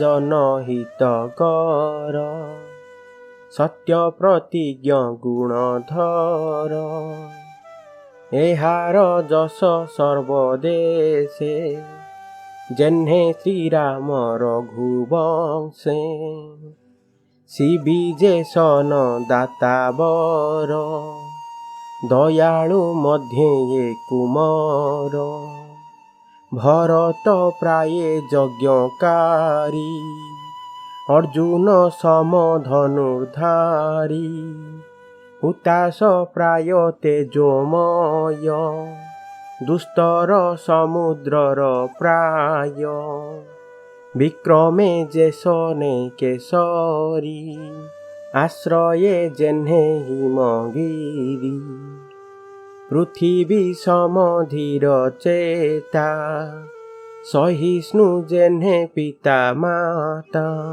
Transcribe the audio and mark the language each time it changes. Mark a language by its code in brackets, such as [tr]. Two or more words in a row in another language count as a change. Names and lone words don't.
[or] ଜନହିତକର, ସତ୍ୟ ପ୍ରତିଜ୍ଞ ଗୁଣଧର, ଏହାର ଯଶ ସର୍ବଦେଶେ, ଯେହ୍ନେ ଶ୍ରୀରାମ ରଘୁବଂଶେ, ଶିବିଜେଶନ ଦାତାବର, ଦୟାଳୁ ମଧ୍ୟେ ଏ କୁମର, ଭରତ ପ୍ରାୟେ ଯଜ୍ଞକାରୀ, ଅର୍ଜୁନ ସମଧନୁର୍ଧାରୀ ହୁତାଶ ପ୍ରାୟ ତେଜୋମୟ ଦୁସ୍ତର ସମୁଦ୍ରର ପ୍ରାୟ ବିକ୍ରମେ ଯେସନେ କେଶରୀ ଆଶ୍ରୟେ ଯେହ୍ନେ ହିମଗିରି ପୃଥିବୀ ସମଧୀର ଚେତା ସହିଷ୍ଣୁ ଯେହ୍ନେ ପିତା ମାତା